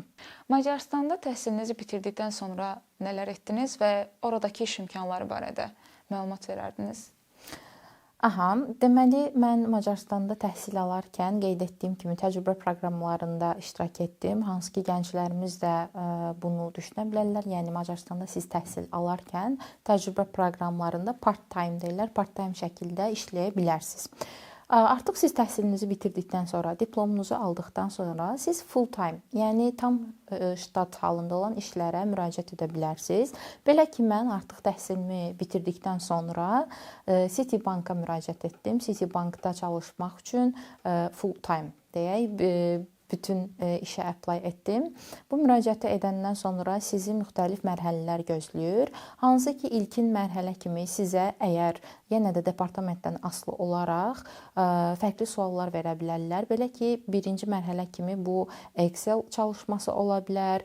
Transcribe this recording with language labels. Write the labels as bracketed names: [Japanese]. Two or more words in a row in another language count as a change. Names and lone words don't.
[Azerbaijani] Macarıstanda təhsilinizi bitirdikdən sonra nələr etdiniz və oradakı iş imkanları barədə məlumat verərdiniz? Aha, deməli mən Macarstanda təhsil alarkən qeyd etdiyim kimi təcrübə proqramlarında iştirak etdim. Hansı ki, gənclərimiz də bunu düşünə bilərlər. Yəni Macarstanda siz təhsil alarkən təcrübə proqramlarında part-time deyirlər, part-time şəkildə işləyə bilərsiniz. Artıq siz təhsilinizi bitirdikdən sonra, diplomunuzu aldıqdan sonra siz full-time, yəni tam ştat halında olan işlərə müraciət edə bilərsiniz. Belə ki, mən artıq təhsilimi bitirdikdən sonra Citibank-a müraciət etdim. Citibank-da çalışmaq üçün full-time deyək, bütün işə apply etdim. Bu müraciəti edəndən sonra sizi müxtəlif mərhələlər gözləyir. Hansı ki, ilkin mərhələ kimi sizə əgər yenə də departamentdən asılı olaraq fərqli suallar verə bilərlər. Belə ki, birinci mərhələ kimi bu Excel çalışması ola bilər.